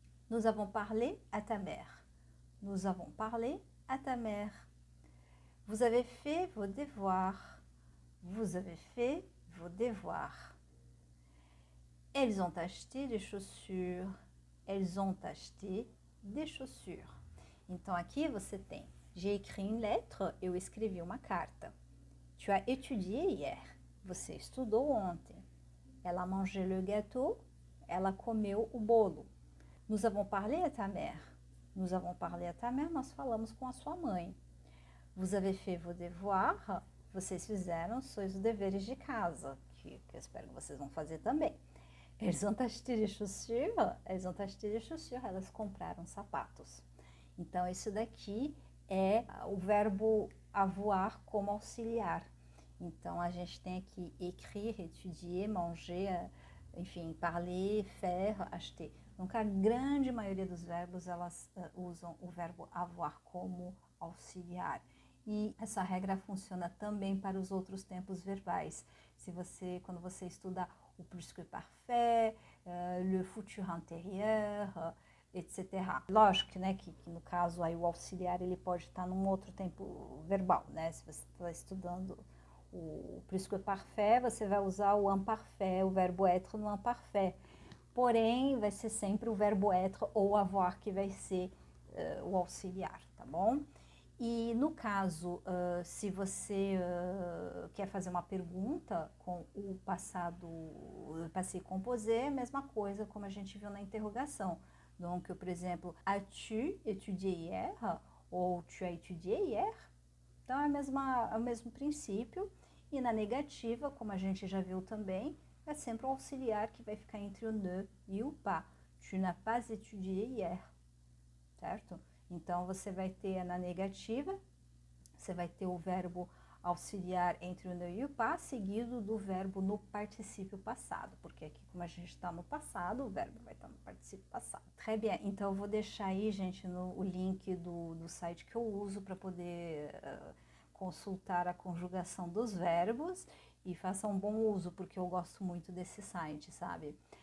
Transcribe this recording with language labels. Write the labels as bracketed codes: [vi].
[fr] Nous avons parlé à ta mère. Nous avons parlé à ta mère. Vous avez fait vos devoirs. Vous avez fait vos devoirs. Elles ont acheté des chaussures. Elles ont acheté des chaussures. [pt] Então, aqui você tem [fr] j'ai écrit une lettre, [pt] eu escrevi uma carta. [fr] Tu as étudié hier. [pt] Você estudou ontem. [fr] Elle a mangé le gâteau. [pt] Ela comeu o bolo. [fr] Nous avons parlé à ta mère. Nous avons parlé à ta mère. [pt] Nós falamos com a sua mãe. [fr] Vous avez fait vos devoirs. [pt] Vocês fizeram seus deveres de casa, que eu espero que vocês vão fazer também. [fr] Elles ont acheté des chaussures. Elles ont acheté des chaussures. [pt] Elas compraram sapatos. Então, isso daqui é o verbo avoir como auxiliar. Então, a gente tem aqui écrire, étudier, manger, enfim, parler, faire, acheter. Donc, a grande maioria dos verbos, elas usam o verbo avoir como auxiliar. E essa regra funciona também para os outros tempos verbais. Quando você estuda o presque parfait, le futur antérieur, etc. Lógico, né, que no caso aí o auxiliar ele pode estar num outro tempo verbal, né? Se você está estudando o presque parfait, você vai usar o imparfait, o verbo être no imparfait. Porém, vai ser sempre o verbo être ou avoir que vai ser o auxiliar, tá bom? E no caso, se você quer fazer uma pergunta com o passado passé composé, mesma coisa como a gente viu na interrogação. [fr] Donc, [pt] por exemplo, [fr] as-tu étudié hier? Ou tu as étudié hier? [pt] Então, é o mesmo princípio. E na negativa, como a gente já viu também, é sempre o auxiliar que vai ficar entre o ne e o pas. [fr] Tu n'as pas étudié hier, certo? [pt] Então, você vai ter na negativa, você vai ter o verbo auxiliar entre o ne e o pas, seguido do verbo no particípio passado, porque aqui, como a gente está no passado, o verbo vai estar no particípio passado. [fr] Très bien, [pt] então eu vou deixar aí, gente, o link do site que eu uso para poder consultar a conjugação dos verbos e façam um bom uso, porque eu gosto muito desse site, sabe?